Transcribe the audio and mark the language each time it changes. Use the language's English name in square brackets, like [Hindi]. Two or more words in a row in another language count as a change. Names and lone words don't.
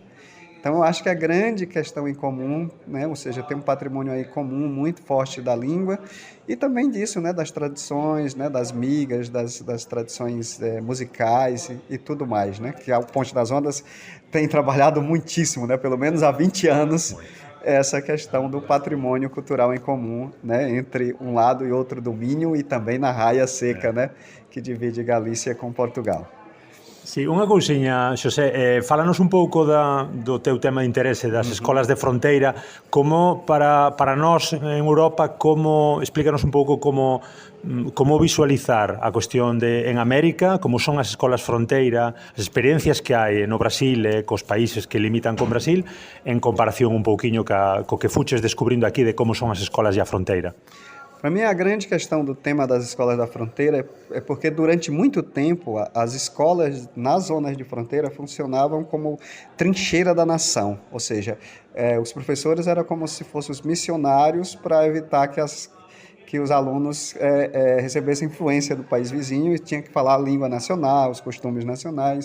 [Portuguese] Então, eu acho que a grande questão em comum, né, ou seja, tem um patrimônio aí comum muito forte da língua e também disso, né, das tradições, né, das migas, das tradições musicais e tudo mais, né, que a Ponte das Ondas tem trabalhado muitíssimo, né, pelo menos há 20 anos, essa questão do patrimônio cultural em comum, né, entre um lado e outro do Minho e também na raia seca, né, que divide Galícia com Portugal. [Galician] Sí, unha cousiña, Xosé, fálanos un pouco do teu tema de interese das escolas de fronteira, como para nós en Europa, explícanos un pouco como visualizar a cuestión en América, como son as escolas fronteira, as experiencias que hai no Brasil cos países que limitan con Brasil, en comparación un pouquiño co que fuches descubrindo aquí de como son as escolas e a fronteira. [Portuguese] Para mim, a grande questão do tema das escolas da fronteira é porque, durante muito tempo, as escolas nas zonas de fronteira funcionavam como trincheira da nação. Ou seja, os professores eram como se fossem os missionários para evitar que os alunos recebessem influência do país vizinho e tinham que falar a língua nacional, os costumes nacionais.